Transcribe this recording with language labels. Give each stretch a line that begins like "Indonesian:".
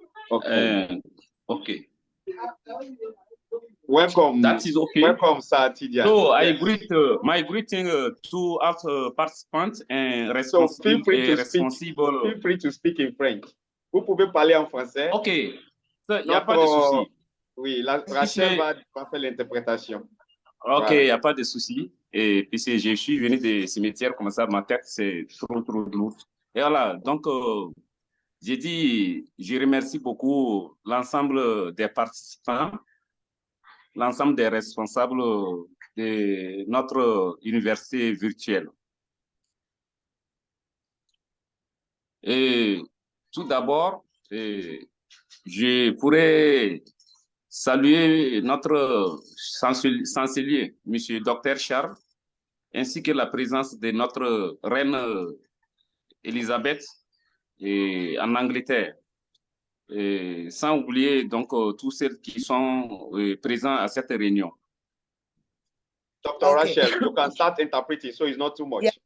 English: Okay. Okay. Welcome. That is okay. Welcome, Sir Tidian. So I greet my greeting to all participants and responsible. So feel free to speak in French.
French: Vous pouvez parler en français. Ok. Il n'y a pas de souci. Oui, Rachel va faire l'interprétation. Ok, il n'y a pas de souci. Et puis je suis venu des cimetières comme ça, ma tête c'est trop lourd. Et voilà, donc j'ai dit, je remercie beaucoup l'ensemble des participants, l'ensemble des responsables de notre université virtuelle. Et tout d'abord, je pourrais saluer notre chancelier, M. Dr. Charles, ainsi que la présence de notre reine Elisabeth en Angleterre. Et sans oublier donc tous ceux qui sont présents à cette réunion.
English: Dr. Rachel, you can start interpreting, so it's not too much.